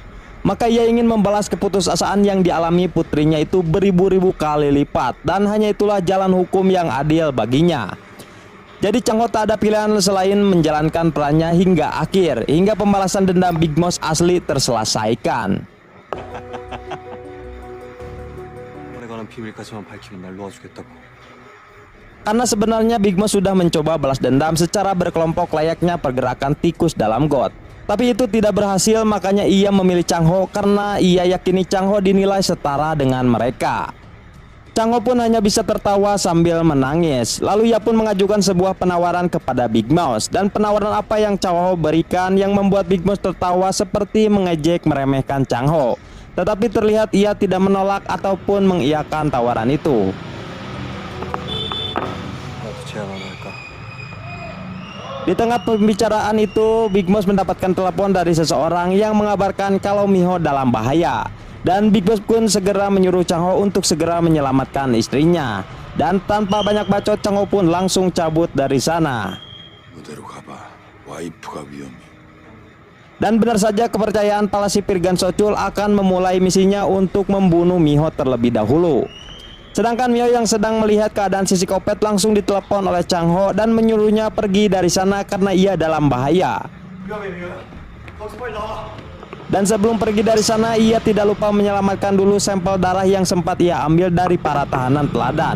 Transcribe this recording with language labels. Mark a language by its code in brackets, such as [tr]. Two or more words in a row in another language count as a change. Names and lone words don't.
[id] Maka ia ingin membalas keputusasaan yang dialami putrinya itu beribu-ribu kali lipat, dan hanya itulah jalan hukum yang adil baginya. Jadi Chang Ho tak ada pilihan selain menjalankan perannya hingga akhir, hingga pembalasan dendam Big Boss asli terselesaikan. [ko] 관한 비밀까지만 밝히면 날 놓아주겠다고. [id] Karena sebenarnya Big Boss sudah mencoba balas dendam secara berkelompok layaknya pergerakan tikus dalam got. Tapi itu tidak berhasil, makanya ia memilih Chang Ho karena ia yakini Chang Ho dinilai setara dengan mereka. Chang Ho pun hanya bisa tertawa sambil menangis. Lalu ia pun mengajukan sebuah penawaran kepada Big Boss. Dan penawaran apa yang Chang Ho berikan yang membuat Big Boss tertawa seperti mengejek meremehkan Chang Ho. Tetapi terlihat ia tidak menolak ataupun mengiyakan tawaran itu. [ko] 나도 제안 안 할까? [id] Di tengah pembicaraan itu, Big Boss mendapatkan telepon dari seseorang yang mengabarkan kalau Miho dalam bahaya. Dan Big Boss pun segera menyuruh Chang Ho untuk segera menyelamatkan istrinya. Dan tanpa banyak bacot, Chang Ho pun langsung cabut dari sana. [ko] 무대로 가봐. 와이프가 위험해. [id] Dan benar saja kepercayaan para sipir Gan Sochul akan memulai misinya untuk membunuh Miho terlebih dahulu. Sedangkan Miho yang sedang melihat keadaan si psikopat langsung ditelepon oleh Chang Ho dan menyuruhnya pergi dari sana karena ia dalam bahaya. Dan sebelum pergi dari sana, ia tidak lupa menyelamatkan dulu sampel darah yang sempat ia ambil dari para tahanan teladan.